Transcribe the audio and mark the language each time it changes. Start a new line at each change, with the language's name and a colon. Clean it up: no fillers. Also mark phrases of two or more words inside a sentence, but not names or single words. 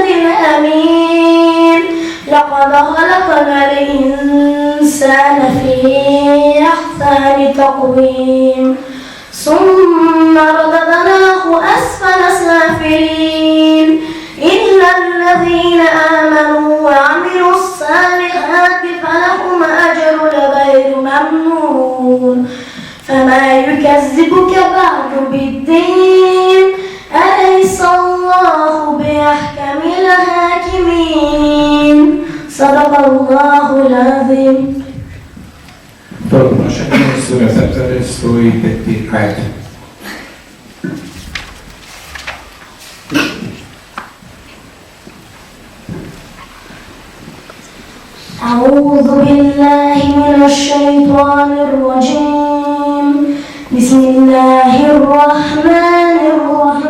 Arabic: الأمين لقد خلقنا الإنسان في أحسن تقويم ثم رددناه أسفل سافلين إلا الذين آمنوا وعملوا الصالحات فلهم أجر غير ممنون. فما يكذبك بعد بالدين أليس الله بأحكم الحاكمين. صدق الله العظيم.
Bosnian: Prošetno sura za 105. ajet.
Arabic: أعوذ بالله من الشيطان الرجيم. بسم الله الرحمن الرحيم.